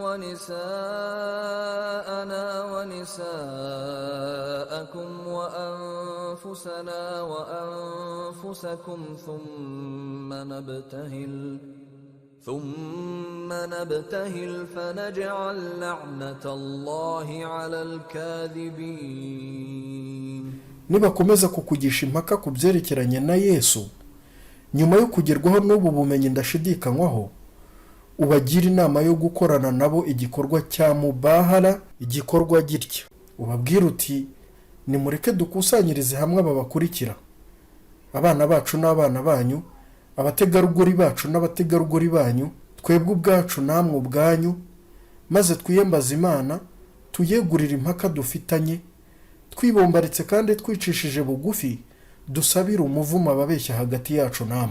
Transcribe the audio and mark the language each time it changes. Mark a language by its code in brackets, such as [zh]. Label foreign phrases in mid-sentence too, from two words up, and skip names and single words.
[ar] ونساءنا ونساءكم وأنفسنا وأنفسكم ثم نبتهل فنجعل لعنة الله على الكاذبين. [rw] Nibakomeza kukugisha impaka ku byerekeranye na Yesu, nyuma yo kugerwaho n'ubu bumenyi ndashidikanywaho, ubagira inama yo gukorana nabo igikorwa cya mubahala. Igikorwa gitya ubabwira uti nimureke dukusanyirize hamwe ababakurikira, abana bacu n'abana banyu, abategarugori bacu n'abategarugori banyu, twebwe ubwacu namwe ubwanyu, maze twiyembaza Imana, tuyegurira impaka dufitanye, twibombaritse kandi twicishije bugufi, dusabira umuvumo ababeshya hagati yacu namwe.